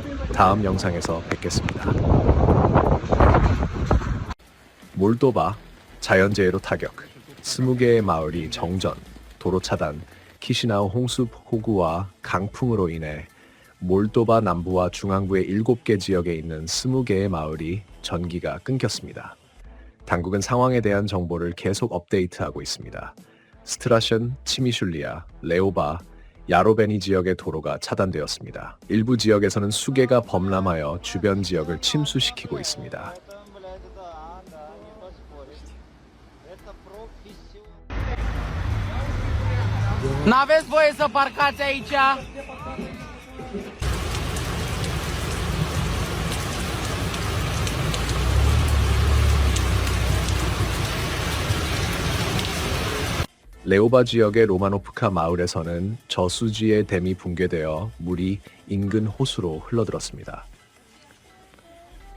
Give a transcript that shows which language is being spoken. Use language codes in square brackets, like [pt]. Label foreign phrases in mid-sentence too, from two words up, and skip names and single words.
[ko] 다음 영상에서 뵙겠습니다. 몰도바, 자연재해로 타격, 20개의 마을이 정전, 도로 차단, 키시나우 홍수 폭우와 강풍으로 인해 몰도바 남부와 중앙부의 7개 지역에 있는 20개의 마을이 전기가 끊겼습니다. 당국은 상황에 대한 정보를 계속 업데이트하고 있습니다. 스트라션, 치미슐리아, 레오바, 야로베니 지역의 도로가 차단되었습니다. 일부 지역에서는 수개가 범람하여 주변 지역을 침수시키고 있습니다. [ro] N-aveți voie să parcați aici? [ko] 레오바 지역의 로마노프카 마을에서는 저수지의 댐이 붕괴되어 물이 인근 호수로 흘러들었습니다.